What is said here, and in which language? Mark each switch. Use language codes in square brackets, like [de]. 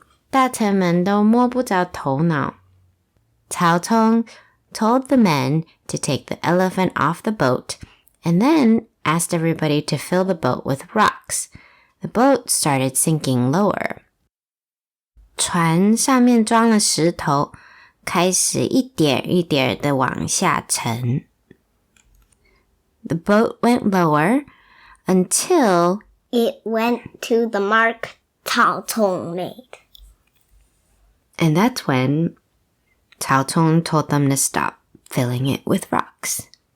[zh] 大臣们都摸不着头脑. [en] Caochōng told the men to take the elephant off the boat and then asked everybody to fill the boat with rocks. The boat started sinking lower. [zh] 船上面装了石头，开始一点一点地往下沉. [en] The boat went lower until it went to the mark CaoChong made. And that's when Caochōng told them to stop filling it with rocks.